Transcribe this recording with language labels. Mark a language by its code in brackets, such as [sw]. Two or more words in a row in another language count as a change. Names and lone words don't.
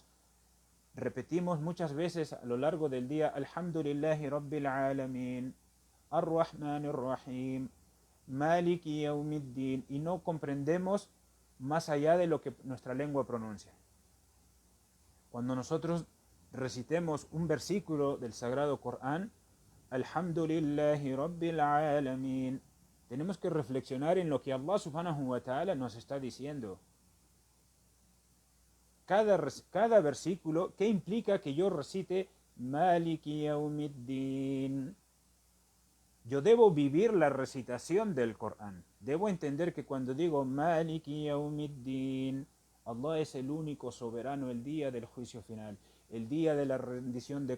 [es] Repetimos muchas veces a lo largo del día: [ar] الحمد لله رب العالمين الرحمن الرحيم مالك يوم الدين, [es] y no comprendemos más allá de lo que nuestra lengua pronuncia. Cuando nosotros recitemos un versículo del Sagrado Corán, [ar] الحمد لله رب العالمين, [es] tenemos que reflexionar en lo que Allah [ar] سبحانه وتعالى [es] nos está diciendo. Cada versículo, ¿qué implica que yo recite [ar] مالك يوم الدين? [es] Yo debo vivir la recitación del Corán. Debo entender que cuando digo [ar] مالك يوم الدين, [es] Allah es el único soberano el día del juicio final, el día de la rendición de